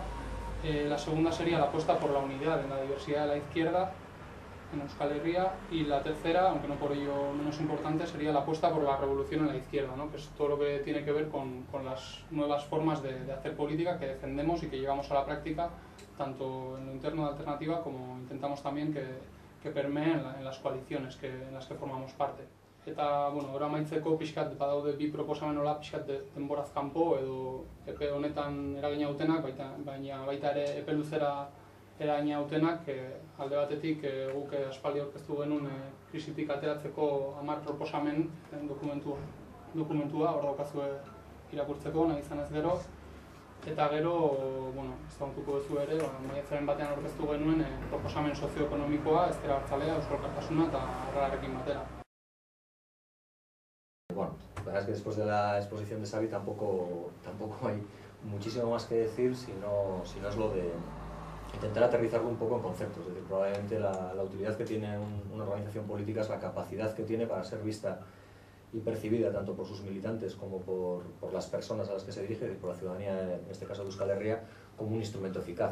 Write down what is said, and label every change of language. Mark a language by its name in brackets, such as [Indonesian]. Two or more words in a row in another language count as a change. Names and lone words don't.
[Spanish] La segunda sería la apuesta por la unidad en la diversidad de la izquierda en Euskal Herria, y la tercera, aunque no por ello menos importante, sería la apuesta por la revolución en la izquierda, ¿no? Que es todo lo que tiene que ver con las nuevas formas de hacer política que defendemos y que llevamos a la práctica, tanto en lo interno de Alternativa como intentamos también que permeen en las coaliciones en las que formamos parte. [Basque] Eta, gero amaitzeko pixkat badaude bi proposamen hola pixkat denboraz kanpo edo epe honetan eragina dutenak, baina baita ere epe luzera eragina dutenak, alde batetik guk aspaldi aurkeztu genuen krisitik ateratzeko 10 proposamen dokumentua, hor daukazue irakurtzeko, nahi izan ez gero. Eta gero, ezagutuko duzu ere, maiatzaren batean aurkeztu genuen proposamen sozioekonomikoa, ezker abertzalea, Eusko Alkartasuna eta Arrarekin batera. [Spanish] Bueno, la verdad es que después de la exposición de Xavi tampoco hay muchísimo más que decir, sino es lo de intentar aterrizarlo un poco en conceptos. Es decir, probablemente la utilidad que tiene una organización política es la capacidad que tiene para ser vista y percibida tanto por sus militantes como por las personas a las que se dirige, es decir, por la ciudadanía, en este caso de Euskal Herria, como un instrumento eficaz.